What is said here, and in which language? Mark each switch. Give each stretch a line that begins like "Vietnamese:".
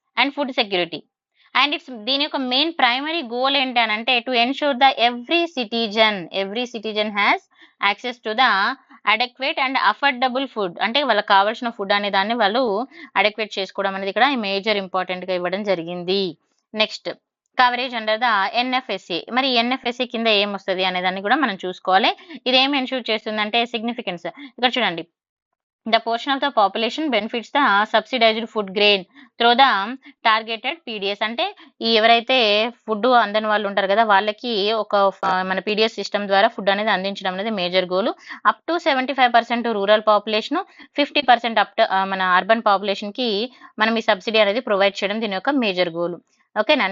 English: and food security and
Telugu: దీని యొక్క
English: main primary goal
Telugu: ఏంటి అని అంటే
English: to ensure the every citizen has access to the adequate and affordable food,
Telugu: అంటే వాళ్ళకి కావాల్సిన ఫుడ్ అనే దాన్ని వాళ్ళు అడెక్వేట్ చేసుకోవడం అనేది ఇక్కడ మేజర్ ఇంపార్టెంట్ గా ఇవ్వడం జరిగింది.
English: Next coverage under the NFSA.
Telugu: మరి ఎన్ఎఫ్ఎస్ఏ కింద ఏమొస్తది అనే దాన్ని కూడా మనం చూసుకోవాలి. ఇది ఏం ఎన్షూర్ చేస్తుందంటే సిగ్నిఫికెన్స్. ఇక్కడ చూడండి,
English: the portion of the population benefits the subsidized food grain through the targeted PDS.
Telugu: అంటే ఈ ఎవరైతే ఫుడ్ అందని వాళ్ళు ఉంటారు కదా, వాళ్ళకి ఒక మన PDS సిస్టమ్ ద్వారా ఫుడ్ అనేది అందించడం అనేది major goal.
English: up to 75% rural population,
Telugu: 50% up మన అర్బన్ పాపులేషన్ కి మనం ఈ సబ్సిడీ అనేది ప్రొవైడ్ చేయడం దీని యొక్క మేజర్ గోల్. ఓకేనా.